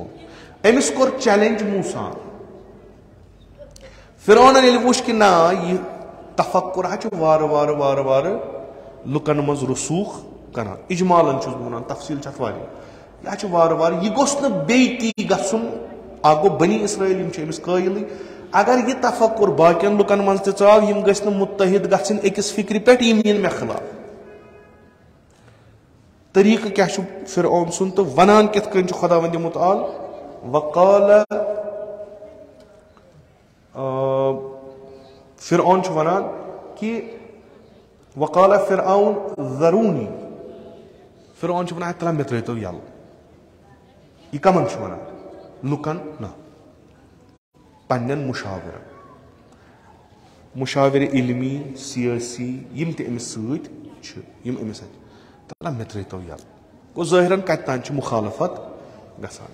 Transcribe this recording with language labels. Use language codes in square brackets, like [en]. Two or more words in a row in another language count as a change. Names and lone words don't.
[ks] أمِس کوٚر چیلینج موسا فرعونن ییٚلہِ وُچھ کہِ نہ یہِ تفکُر حظ چھُ وارٕ وارٕ لُکن منٛز رسوٗخ کران اجمالن چھُس بہٕ ونان تفصیٖل چھِ اتھ واریاہ یہِ حظ چھُ وارٕ یہِ گوٚژھ نہٕ بیٚیہِ تی گژھُن اکھ گوٚو بنی اسرٲیل یِم چھِ أمِس قٲیلٕے اگر یہِ تفکُر باقین لُکن منٛز تہِ ژاو یِم گٔژھۍ نہٕ مُتحد گژھٕنۍ أکِس فِکرِ پٮ۪ٹھ یِم یِن مےٚ خٕلاف. طریٖقہٕ کیٛاہ چھُ فرعون سُنٛد تہٕ ونان کِتھ کٔنۍ چھُ خۄدا وندِ مُتعال [ar] وقال فرعون [ks] چھُ ونان کہِ [ar] وقال فرعون ذرونی [ks] فرعون چھُ ونان ترٛا مےٚ ترٲیتو یَلہٕ. یہِ کمن چھُ ونان لُکن نہ پننٮ۪ن مُشاورِ علمی سیٲسی یِم تہِ أمِس سۭتۍ چھِ یِم أمِس اَتہِ ترٛا مےٚ ترٲیتو یَلہٕ. گوٚو ظٲہِرن کتہِ تانۍ چھِ مُخالفت گژھان.